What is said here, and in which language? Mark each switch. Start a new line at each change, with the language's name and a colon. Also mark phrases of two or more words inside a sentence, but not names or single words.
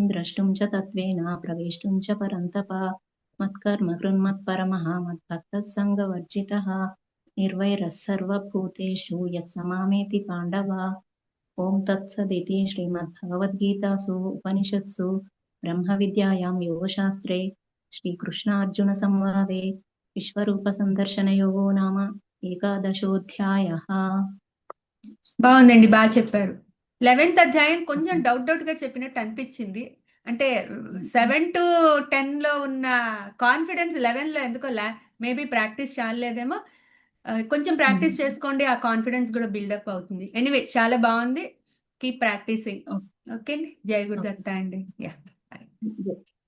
Sanskrit: द्रष्टुं च तत्त्वेन प्रवेष्टुं च परन्तप मत्कर्म कृन्मत्परमः मद्भक्तः सङ्गवर्जितः निर्वैरः सर्वभूतेषु यः स मामेति पाण्डव ॐ तत्सदिति श्रीमद्भगवद्गीतासु उपनिषत्सु ब्रह्मविद्यायां योगशास्त्रे श्रीकृष्णार्जुनसंवादे विश्वरूपसन्दर्शनयोगो नाम एकादशोऽध्यायः
Telugu: బాగుందండి బాగా చెప్పారు 11th అధ్యాయం కొంచెం డౌట్ గా చెప్పినట్టు అనిపించింది అంటే 7 to 10 లో ఉన్న కాన్ఫిడెన్స్ 11 లో ఎందుకో మేబీ ప్రాక్టీస్ చాలేదేమో కొంచెం ప్రాక్టీస్ చేసుకోండి ఆ కాన్ఫిడెన్స్ కూడా బిల్డప్ అవుతుంది ఎనీవే చాలా బాగుంది
English: keep practicing
Telugu: ఓకే జై గురుదత్త అండి యా